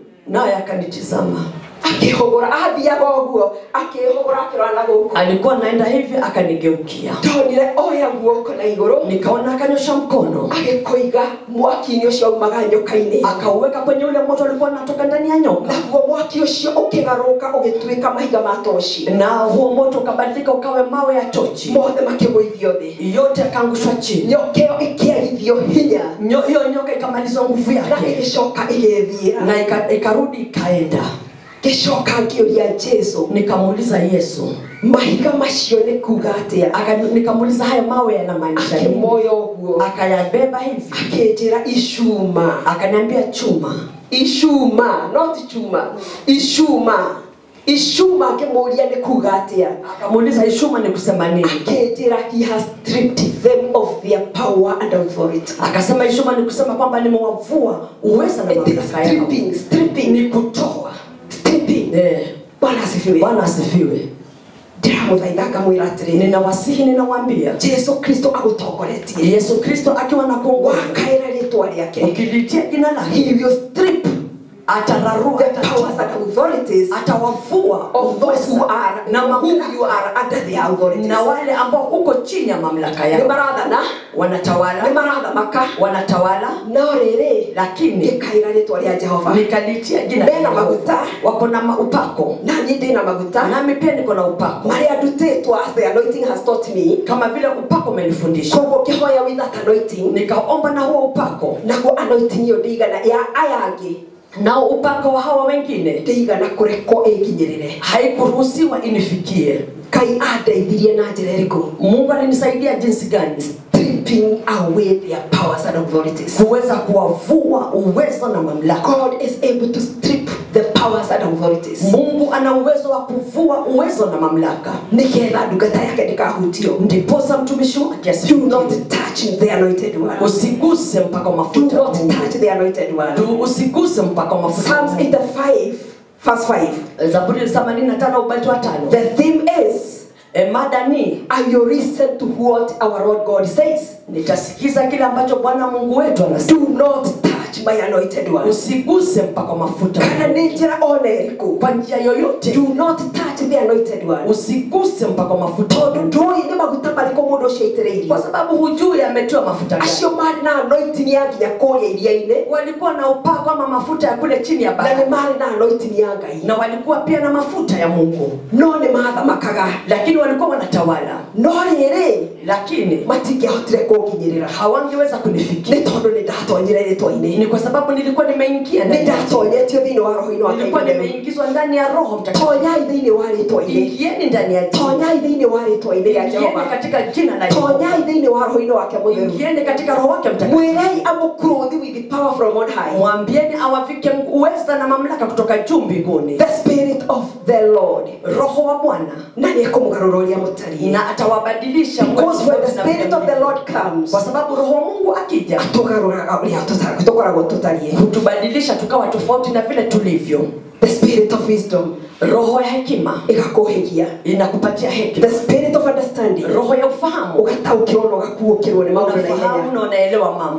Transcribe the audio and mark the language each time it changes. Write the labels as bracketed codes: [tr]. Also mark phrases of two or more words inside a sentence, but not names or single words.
[sw] naye akanitizama. [ki] Akihogora athiaga uguo akihogora akirana guku. [sw] Alikuwa naenda hivi akanigeukia. [ki] Ndonire oya guoko na iguru. [sw] Nikaona akanyosha mkono. [ki] Agikoiga mwaki-ini ucio umaga nyoka-ini. [sw] Akauweka kwenye ule moto ulikuwa unatoka ndani ya nyoka. [ki] Naguo mwaki ucio ukigaruka ugituika mahiga ma toshi. [sw] Na huo moto ukabadilika ukawe mawe ya tochi. [ki] Mothe makigũithio thi. [sw] Yote akaangushwa chini. [ki] Nyoka ikiagithio hinya. [sw] Hiyo nyoka ikamalizwa nguvu yake. [ki] Na igicoka igithira. [sw] Na ikarudi ikaenda. [ki] Gicoka ngĩũria Jesu. [sw] Nikamuuliza Yesu, [ki] mahiga macio nĩ kuga atia? [sw] Nikamuuliza haya mawe yanamaanisha nini? [ki] Moyo uguo. [sw] Akayabeba hivi. [ki] Akĩnjĩra icuma. [sw] Akaniambia chuma. [ki] Ishuma, not chuma. Ishuma. Ishuma ngĩmũria nĩ kuga atia? [sw] Akamuuliza ishuma ni kusema nini? [ki] Akĩnjĩra [en] he has stripped them of their power and authority. [sw] Akasema ishuma ni kusema kwamba nimewavua uweza na mamlaka yao. [en] Stripping [sw] ni kutoa. Stripping. Bwana asifiwe. Bwana asifiwe. [ki] Ndiramuthaitha ngamwĩra atĩrĩrĩ, [sw] ninawasihi ninawaambia [ki] Yesu Kristo agũtongoretie. [sw] Yesu Kristo akiwa na kuongoza [ki] wakaĩra rĩtwa rĩake, [sw] ukilitia jina lake, [en] he will strip [sw] atararua [en] the powers and authorities [sw] atawavua [en] of those who are [sw] na [en] whom you are under their authority. [sw] Na wale ambao uko chini ya mamlaka yao. [ki] Ni marathana [sw] wanatawala. [ki] Ni marathamaka [sw] wanatawala. [ki] No rĩrĩ [sw] lakini [ki] ikaĩra rĩtwa rĩa Jehova. [sw] Nikalitia jina la maguta. Wako na upako. [ki] Nani ndĩna maguta. [sw] Nami pia niko na upako. [ki] Marĩa ndutĩtwo [en] as the anointing has taught me. [sw] Kama vile upako umenifundisha. [ki] Koguo kĩhoya [en] with that anointing. [sw] Nikaomba na huo upako. [ki] Naguo anointing yo ndigana ya aya angĩ. [sw] Nao upako wa hawa wengine [ki] ndigana kũrekwo ĩnginyĩrĩre. [sw] Haikuruhusiwa inifikie. [ki] Kai andeithirie na njĩra ĩrĩkũ? [sw] Mungu alinisaidia jinsi gani? [en] Stripping away their powers and authorities. [sw] Kuweza kuwavua uwezo na mamlaka. [en] God is able to strip the powers and authorities. [sw] Mungu ana uwezo wa kuvua uwezo na mamlaka. [ki] Nikienda ndungata yake ndikahutio. [sw] Ndiposa mtumishi wake [en] do not touch the anointed one. [sw] Usiguse mpaka mafuta. [en] Do not touch the anointed one. [sw] Usiguse mpaka mafuta. [en] Psalms 85 verse 5. [sw] Zaburi 85 ubati wa 5. [en] The theme is [sw] mada ni, [en] I will listen to what our Lord God says. [sw] Nitasikiza kile ambacho Bwana Mungu wetu anasema. [en] Do not touch my anointed one. [sw] Usiguse mpaka mafuta. [ki] Kana njĩra ona ĩrĩkũ, [sw] kwa njia yoyote. [en] Do not touch the anointed one. [sw] Usiguse mpaka mafuta. [ki] Tondũ ndũĩ nĩ maguta marĩkũ mũndũ ũcio aitĩrĩirio. [sw] Kwa sababu hujui ametiwa mafuta gani. [ki] Acio marĩ na anointing ya nginya kũrĩa iria-inĩ. [sw] Walikuwa na upako ama mafuta ya kule chini ya bahari. [ki] Na nĩ marĩ na anointing ya Ngai. [sw] Na walikuwa pia na mafuta ya Mungu. [ki] No nĩ mathamakaga. [sw] Lakini walikuwa wanatawala. [ki] No rĩrĩ, [sw] lakini [ki] matingĩahotire kũnginyĩrĩra. [sw] Hawangeweza kunifikia. [ki] Nĩ tondũ nĩ ndatonyire rĩtwa-inĩ. [sw] Ni kwa sababu nilikuwa nimeingia ndani. [ki] Nĩ ndatonyetio thĩinĩ wa roho-inĩ wa Ngai. [sw] Nilikuwa nimeingizwa ndani ya Roho Mtakatifu. [ki] Tonyai thĩinĩ wa rĩtwa-inĩ. [sw] Ingieni ndani ya jina. [ki] Tonyai thĩinĩ wa rĩtwa-inĩ ya Jehova. [sw] Ingieni katika jina la Jehova. [ki] Tonyai thĩinĩ wa roho-inĩ wake mũtheru. [sw] Ingieni katika Roho wake Mtakatifu. [ki] Mwĩrei amũkũrũthi [en] with the power from on high. [sw] Mwambieni awavike uweza na mamlaka kutoka juu mbinguni. [en] The Spirit of the Lord. [sw] Roho wa Bwana. [ki] Na nĩekũmũgarũra ũrĩa mũtariĩ. [sw] Na atawabadilisha. [en] Because when the Spirit of the Lord comes, [sw] kwa sababu Roho wa Mungu akija, [ki] atũgarũraga ũrĩa tũkoragwo tũtariĩ. [sw] Hutubadilisha tukawa tofauti na vile tulivyo. [en] The Spirit of wisdom. [sw] Roho ya hekima [ki] ĩgakũhĩgia. [sw] Inakupatia hekima. [en] The Spirit of understanding. [sw] Roho ya ufahamu. [ki] Ũgataũkĩrwo na ũgakuũkĩrwo nĩ maũndũ na [sw] ihenya. Na unaelewa mambo.